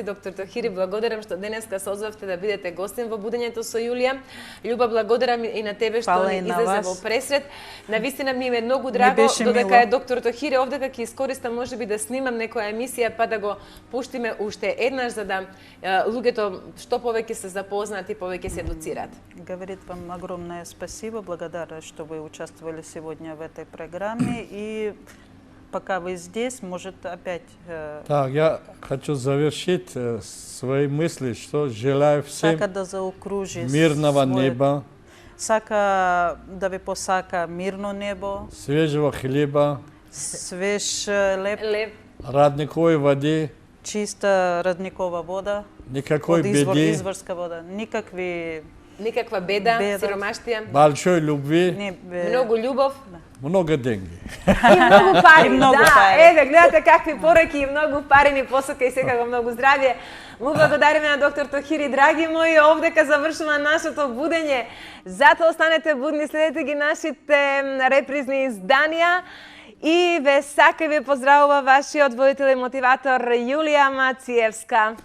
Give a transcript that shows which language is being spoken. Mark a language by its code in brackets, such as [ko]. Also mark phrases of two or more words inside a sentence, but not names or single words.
[mk] Доктор Тохири, благодарам што денеска се озвавте да бидете гостин во Будењето со Јулија. Љуба, благодарам и на тебе што Фала ни и на излезе вас. во пресред. Навистина ми е многу драго, беше додека мило. е доктор Тохири овде, ќе искористам можеби да снимам некоја емисија, па да го пуштиме уште еднаш, за да луѓето што повеќе се запознаат и повеќе се едуцираат. [ru] Говорит вам огромное спасибо, благодарна, что вы участвовали сегодня в этой программе. И пока вы здесь, может опять... Так, я хочу завершить свои мысли, что желаю всем [mk] Сака да заокружи [ru] мирного неба, [mk] Сака да ви посака мирно небо, [ru] свежего хлеба, [mk] свеж леп, Лев, [ru] родниковой воды, [mk] чиста родникова вода, [ru] никакой [mk] од [ru] беды, [mk] изворска вода, никакви никаква беда, Беда. сиромаштија, [ru] большой любви, [mk] не, многу љубов. [ru] много деньги. [mk] И многу пари, И многу да. пари. Еве, гледате какви пораки и многу пари ни посока и секако многу здравје. Му благодариме на доктор Тохири, драги мои, овдека завршува нашето будење. Затоа останете будни, следете ги нашите репризни изданија. И ве сака и ве поздравува вашиот водител и мотиватор Јулија Мациевска.